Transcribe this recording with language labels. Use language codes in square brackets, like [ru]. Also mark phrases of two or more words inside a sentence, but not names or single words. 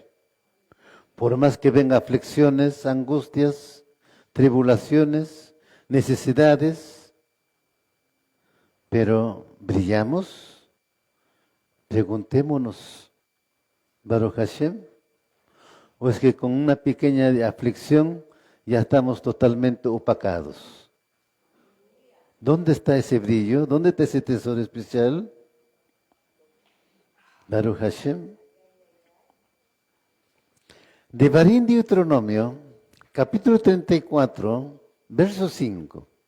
[es] Por más que vengan aflicciones, angustias, tribulaciones, necesidades, pero brillamos. Preguntémonos, [he] ברוך השם, [es] o es que con una pequeña aflicción ya estamos totalmente opacados. ¿Dónde está ese brillo? ¿Dónde está ese tesoro especial? [he] ברוך השם. [es] Devarim Deuteronomio, capítulo 34, verso 5.